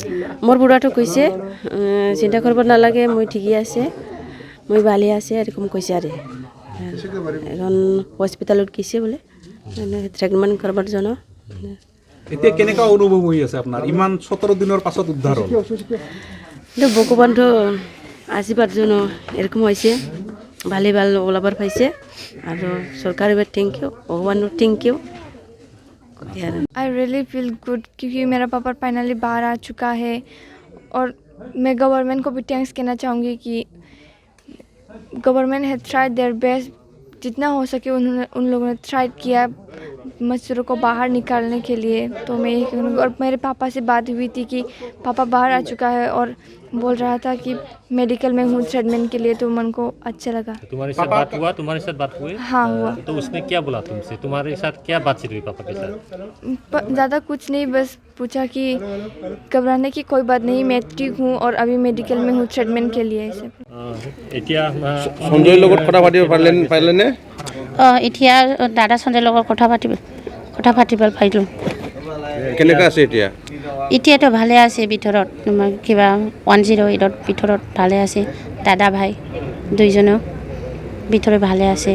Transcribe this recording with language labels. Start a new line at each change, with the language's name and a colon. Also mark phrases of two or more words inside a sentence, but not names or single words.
Assamese: মোৰ বুঢ়াটো কৈছে চিন্তা কৰিব নালাগে মই ঠিকই আছে মই ভালে আছে এরকম কৈছে আৰু এখন হস্পিটেলত গৈছে বোলে ট্ৰিটমেণ্ট কৰাৰ জন্য এতিয়া কেনেকা অনুভৱ হৈ আছে আপোনাৰ ইমান 17 দিনৰ পাছত উদ্ধাৰ হ'ল ভগৱানটো আশীৰ্বাদ জন্য এরকম হৈছে ভালে ভাল ওলাবাৰ পাইছে আৰু চৰকাৰে
English: thank you
Assamese: ভগৱানৰ
English: thank you I really feel good
Hindi: क्योंकि मेरा पापा फाइनली बाहर आ चुका है और मैं गवर्नमेंट को भी थैंक्स कहना चाहूँगी कि
English: government has tried their best
Hindi: जितना हो सके उन्होंने उन लोगों ने ट्राई किया मजदूरों को बाहर निकालने के लिए तो मैं यही कहूँगी और मेरे पापा से बात हुई थी कि पापा बाहर आ चुका है और बोल रहा था कि मेडिकल में हूँ ट्रीटमेंट के लिए तो मन को अच्छा लगा तुम्हारे साथ बात हुआ तुम्हारे साथ बात हुई हाँ हुआ तो उसने क्या बोला तुमसे तुम्हारे साथ क्या बातचीत हुई पापा के साथ ज़्यादा कुछ नहीं बस पूछा कि घबराने की कोई बात नहीं मैं ठीक हूँ और अभी मेडिकल में हूँ ट्रीटमेंट के लिए ऐसे
Assamese: এতিয়া সঞ্জয়ৰ লগত কথা পাতিব পাৰিলেনে এতিয়া দাদা সঞ্জয়ৰ লগত কথা পাতিব পাৰিলোঁ কেনেকা আছে এতিয়া এতিয়াতো ভালে আছে ভিতৰত কিবা 108ৰ ভিতৰত ভালে আছে দাদা ভাই দুইজনো ভিতৰত ভালে আছে